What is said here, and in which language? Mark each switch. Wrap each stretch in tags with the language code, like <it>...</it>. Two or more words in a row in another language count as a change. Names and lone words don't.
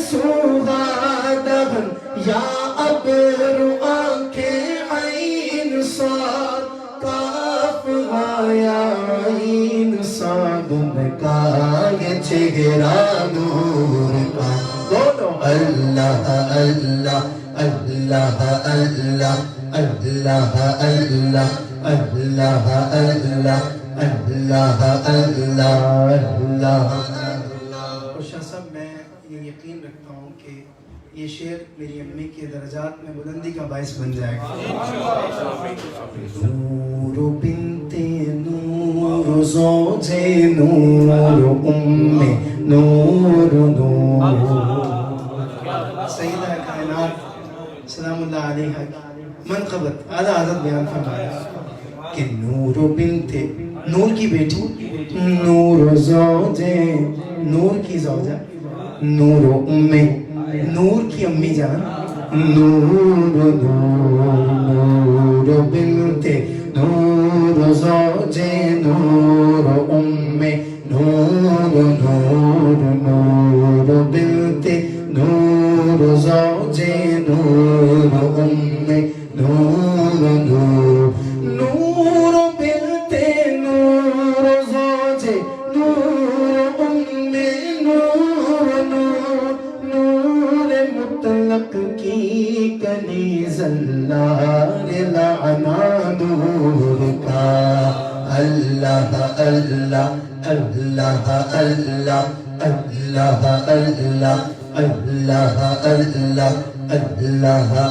<ur>سوادن یا ابرو آنکھیں عین صاد کاف آیا عین صاد ان کا یہ چہرہ نور کا بولو اللہ اللہ اللہ اللہ اللہ اللہ اللہ اللہ اللہ اللہ اور شاہ صاحب میں یہ یقین رکھتا ہوں کہ یہ شعر میری امی کے درجات میں بلندی کا باعث بن جائے گا نور بنت نور زوج نور نور نور سیدہ کائنات</ur> <ar>سلام اللہ علیہ</ar> <ur>منقبت اعلیٰ حضرت بیان فرمایا کہ نور بنت نور کی بیٹی نور زوج نور کی زوجہ نور نور کی امی جان نور نور بنت نور زوج نور نور نور نور بنت نور زوج نور نور نور نور بنت نور زوج نور نور نور نور مطلق کی کنیز اللہ لعنا نور کا اللہ اللہ اللہ اللہ اللہ اللہ اللہ اللہ اللہ</ur>